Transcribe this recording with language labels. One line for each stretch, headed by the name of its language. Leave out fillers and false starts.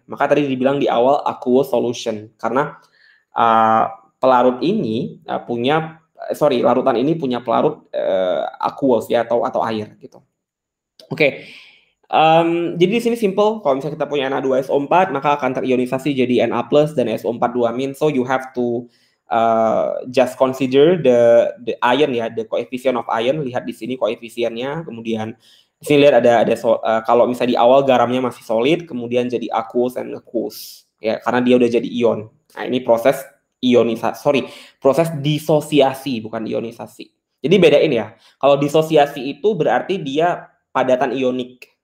Indonesian: Maka tadi dibilang di awal aqueous solution karena pelarut ini larutan ini punya pelarut aqueous ya atau air gitu. Oke. Jadi di sini simple, kalau misalnya kita punya Na2SO4 maka akan terionisasi jadi Na+ dan SO4 2-.
English: So you have to just consider the ion ya, the coefficient of ion.
Indonesian: Lihat di sini koefisiennya. Kemudian di sini lihat ada kalau misalnya di awal garamnya masih solid, kemudian jadi aqueous and aqueous ya, karena dia udah jadi ion. Nah ini proses proses disosiasi bukan ionisasi. Jadi bedain ya. Kalau disosiasi itu berarti dia padatan ionik.